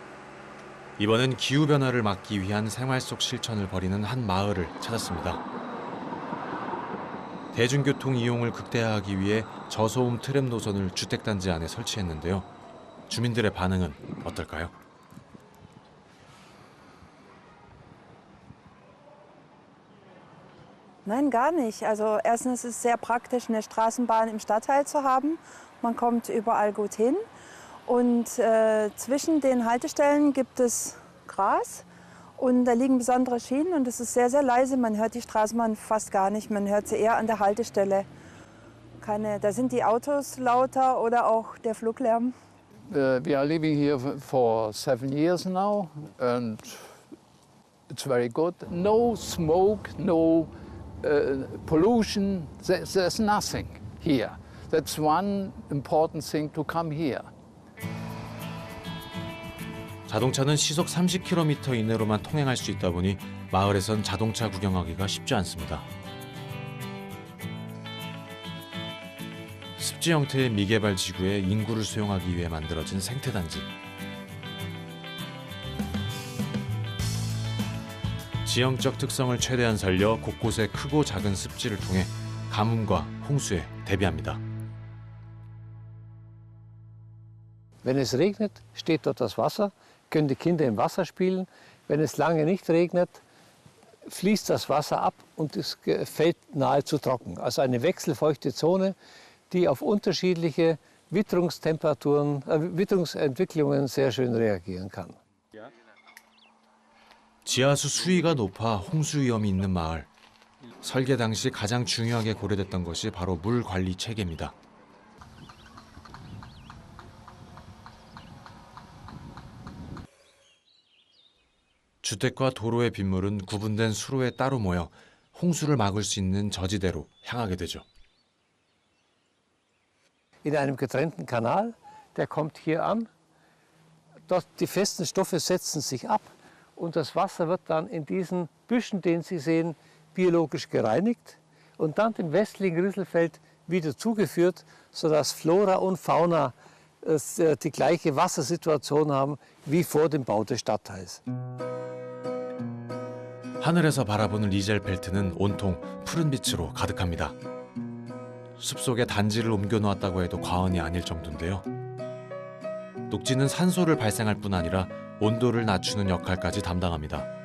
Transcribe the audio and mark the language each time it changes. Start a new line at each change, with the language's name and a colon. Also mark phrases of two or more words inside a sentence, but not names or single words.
Korean: 이번엔 기후변화를 막기 위한 생활 속 실천을 벌이는 한 마을을 찾았습니다. 대중교통 이용을 극대화하기 위해 저소음 트램 노선을 주택단지 안에 설치했는데요. 주민들의 반응은 어떨까요?
German: Nein, gar nicht. Also erstens ist es sehr praktisch, eine Straßenbahn im Stadtteil zu haben. Man kommt überall gut hin. Und zwischen den Haltestellen gibt es Gras und da liegen besondere Schienen und es ist sehr, sehr leise. Man hört die Straßenbahn fast gar nicht. Man hört sie eher an der Haltestelle. Da sind die Autos lauter oder auch der Fluglärm.
English: We are living here for 7 years now and it's very good. No smoke, no pollution, there's nothing here. That's one important thing to come here.
Korean: 자동차는 시속 30km 이내로만 통행할 수 있다 보니 마을에선 자동차 구경하기가 쉽지 않습니다. 습지 형태의 미개발 지구에 인구를 수용하기 위해 만들어진 생태단지. 지형적 특성을 최대한 살려 곳곳에 크고 작은 습지를 통해 가뭄과 홍수에 대비합니다.
German: Wenn es regnet, steht dort das Wasser, können die Kinder im Wasser spielen. Wenn es lange nicht regnet, fließt das Wasser ab und es fällt nahezu trocken. Also eine wechselfeuchte Zone, die auf unterschiedliche Witterungsentwicklungen sehr schön reagieren kann.
Korean: 지하수 수위가 높아 홍수 위험이 있는 마을. 설계 당시 가장 중요하게 고려됐던 것이 바로 물 관리 체계입니다. 주택과 도로의 빗물은 구분된 수로에 따로 모여 홍수를 막을 수 있는 저지대로 향하게 되죠.
German: In einem getrennten Kanal, der kommt hier an. Dort die festen Stoffe setzen sich ab und das Wasser wird dann in diesen Büschen, den Sie sehen, biologisch gereinigt und dann dem westlichen Rieselfeld wieder zugeführt, sodass Flora und Fauna die gleiche Wassersituation haben wie vor dem Bau des Stadtteils.
Korean: 하늘에서 바라보는 리젤펠트는 온통 푸른 빛으로 가득합니다. 숲속에 단지를 옮겨 놓았다고 해도 과언이 아닐 정도인데요. 녹지는 산소를 발생할 뿐 아니라 온도를 낮추는 역할까지 담당합니다.